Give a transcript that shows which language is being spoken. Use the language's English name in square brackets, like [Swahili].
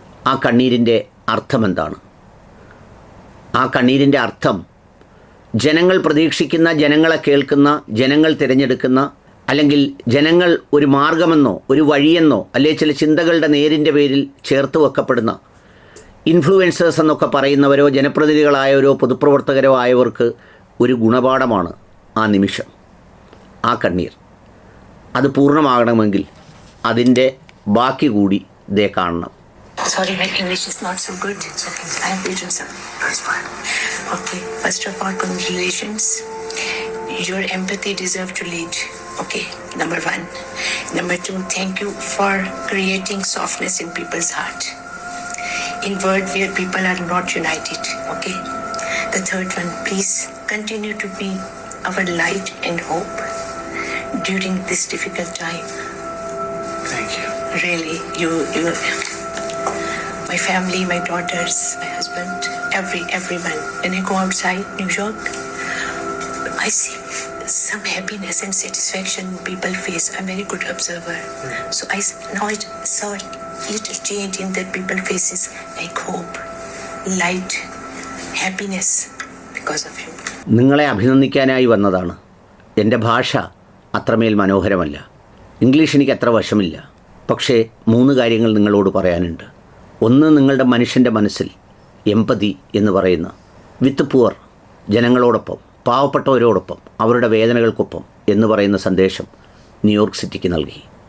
[Malayalam] ആ കണ്ണീരിൻ്റെ അർത്ഥമെന്താണ്? ആ കണ്ണീരിൻ്റെ അർത്ഥം ജനങ്ങൾ പ്രതീക്ഷിക്കുന്ന, ജനങ്ങളെ കേൾക്കുന്ന, ജനങ്ങൾ തിരഞ്ഞെടുക്കുന്ന, അല്ലെങ്കിൽ ജനങ്ങൾ ഒരു മാർഗമെന്നോ ഒരു വഴിയെന്നോ അല്ലെങ്കിൽ ചില ചിന്തകളുടെ നേരിൻ്റെ പേരിൽ ചേർത്ത് വെക്കപ്പെടുന്ന ഇൻഫ്ലുവൻസേഴ്സ് എന്നൊക്കെ പറയുന്നവരോ ജനപ്രതിനിധികളായവരോ പൊതുപ്രവർത്തകരോ ആയവർക്ക് ഒരു ഗുണപാഠമാണ് ആ നിമിഷം, ആ കണ്ണീർ. അത് പൂർണ്ണമാകണമെങ്കിൽ അതിൻ്റെ ബാക്കി കൂടി ദേ കാണണം. [English] Sorry, my English is not so good. I am reading some. That's fine. Okay. First of all, congratulations. Your empathy deserves to lead. Okay. Number 1. Number 2, thank you for creating softness in people's heart. In world where people are not united. Okay. The third one, please continue to be our light and hope during this difficult time. Thank you. Really, you, my family, my daughters, my husband, everyone. When I go outside New York, I see some happiness and satisfaction people face. I'm a very good observer. So I saw a little change in that people faces, like hope, light, happiness because of you. [Malayalam] നിങ്ങളെ അഭിനന്ദിക്കാനായി വന്നതാണ്. എൻ്റെ ഭാഷ അത്രമേൽ മനോഹരമല്ല, English എനിക്ക് അത്ര വശമില്ല. പക്ഷേ 3 കാര്യങ്ങൾ നിങ്ങളോട് പറയാനുണ്ട്. ഒന്ന്, നിങ്ങളുടെ മനുഷ്യൻ്റെ മനസ്സിൽ എമ്പതി എന്ന് പറയുന്ന [English] with poor, [Malayalam] ജനങ്ങളോടൊപ്പം, പാവപ്പെട്ടവരോടൊപ്പം, അവരുടെ വേദനകൾക്കൊപ്പം എന്ന് പറയുന്ന സന്ദേശം ന്യൂയോർക്ക് സിറ്റിക്ക് നൽകി.